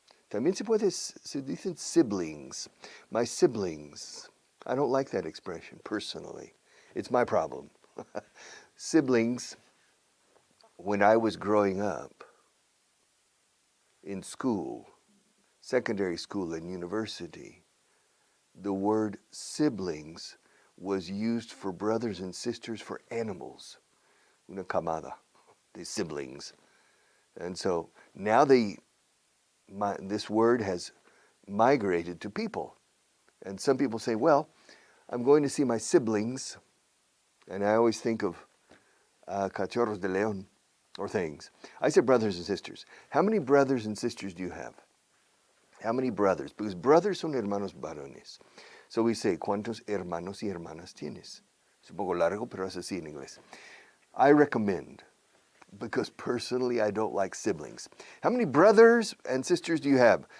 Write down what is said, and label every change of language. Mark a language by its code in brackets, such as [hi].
[es] También se dicen siblings. [en] My siblings. I don't like that expression, personally. It's my problem. Siblings, when I was growing up in school, secondary school and university, the word siblings was used for brothers and sisters for animals. [es] Una camada, [en] the siblings. And so now this word has migrated to people. And some people say, well, I'm going to see my siblings. And I always think of [es] cachorros de león [en] or things. I say brothers and sisters. How many brothers and sisters do you have? How many brothers? Because brothers [es] son hermanos varones. [en] So we say, [es] ¿cuántos hermanos y hermanas tienes? Es un poco largo, pero es así en inglés. [en] I recommend, because personally I don't like siblings. How many brothers and sisters do you have?